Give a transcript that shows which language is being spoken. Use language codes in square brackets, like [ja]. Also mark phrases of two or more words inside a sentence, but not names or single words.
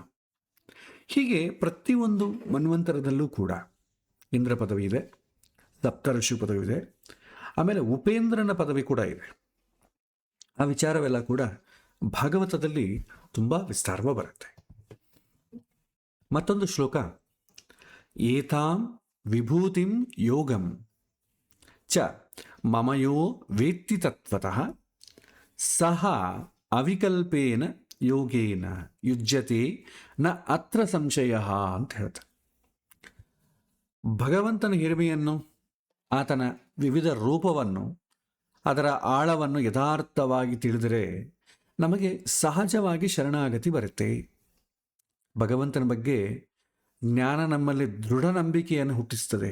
[kn] ಹೀಗೆ ಪ್ರತಿಯೊಂದು ಮನ್ವಂತರದಲ್ಲೂ ಕೂಡ ಇಂದ್ರ ಪದವಿ ಇದೆ, ಸಪ್ತಋಷಿ ಪದವಿ ಇದೆ, ಆಮೇಲೆ ಉಪೇಂದ್ರನ ಪದವಿ ಕೂಡ ಇದೆ. ಆ ವಿಚಾರವೆಲ್ಲ ಕೂಡ ಭಾಗವತದಲ್ಲಿ ತುಂಬ ವಿಸ್ತಾರವಾಗಿ ಬರುತ್ತೆ. ಮತ್ತೊಂದು ಶ್ಲೋಕ: [sa] ಏತಾಂ ವಿಭೂತಿಂ ಯೋಗಂ ಚ ಮಮಯೋ ವೇತ್ತಿ ತತ್ವತಃ ಸಹ ಅವಿಕಲ್ಪೇನ ಯೋಗೇನ ಯುಜ್ಯತೆ ನ ಅತ್ರ ಸಂಶಯ [kn] ಅಂತ ಹೇಳ್ತಾರೆ. ಭಗವಂತನ ಹಿರಿಮೆಯನ್ನು, ಆತನ ವಿವಿಧ ರೂಪವನ್ನು, ಅದರ ಆಳವನ್ನು ಯಥಾರ್ಥವಾಗಿ ತಿಳಿದರೆ ನಮಗೆ ಸಹಜವಾಗಿ ಶರಣಾಗತಿ ಬರುತ್ತೆ. ಭಗವಂತನ ಬಗ್ಗೆ ಜ್ಞಾನ ನಮ್ಮಲ್ಲಿ ದೃಢ ನಂಬಿಕೆಯನ್ನು ಹುಟ್ಟಿಸ್ತದೆ.